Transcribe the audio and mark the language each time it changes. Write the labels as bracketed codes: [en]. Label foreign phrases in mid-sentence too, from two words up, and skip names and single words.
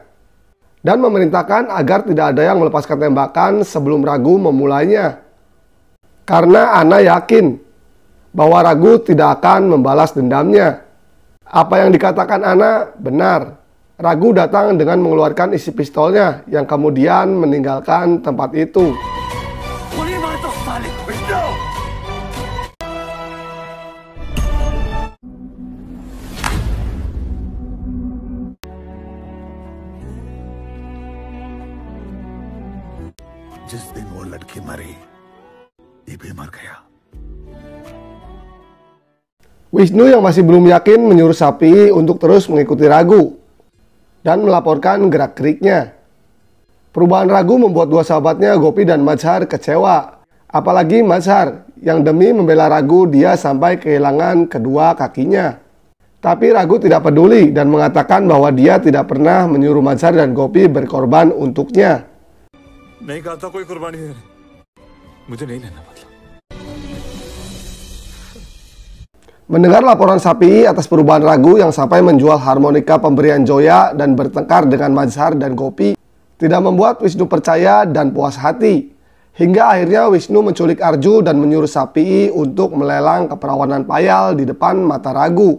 [id] Dan memerintahkan agar tidak ada yang melepaskan tembakan sebelum Raghu memulainya. Karena Anna yakin bahwa Raghu tidak akan membalas dendamnya. Apa yang dikatakan Anna benar. Raghu datang dengan mengeluarkan isi pistolnya yang kemudian meninggalkan tempat itu. [hi] जिस दिन वो लड़की मरी, ये भी मर गया। [id] Wisnu yang masih belum yakin menyuruh Syafi'i untuk terus mengikuti Raghu dan melaporkan gerak-geriknya. Perubahan Raghu membuat dua sahabatnya Gopi dan Mazhar kecewa. Apalagi Mazhar yang demi membela Raghu dia sampai kehilangan kedua kakinya. Tapi Raghu tidak peduli dan mengatakan bahwa dia tidak pernah menyuruh Mazhar dan Gopi berkorban untuknya. [hi] नहीं कहा था कोई कुर्बानी दे रहे, मुझे नहीं लेना मतलब। [id] Mendengar laporan Syafi'i atas perubahan Raghu yang sampai menjual harmonika pemberian Joya dan bertengkar dengan Mazhar dan Gopi, tidak membuat Wisnu percaya dan puas hati. Hingga akhirnya Wisnu menculik Arju dan menyuruh Syafi'i untuk melelang keperawanan Payal di depan mata Raghu.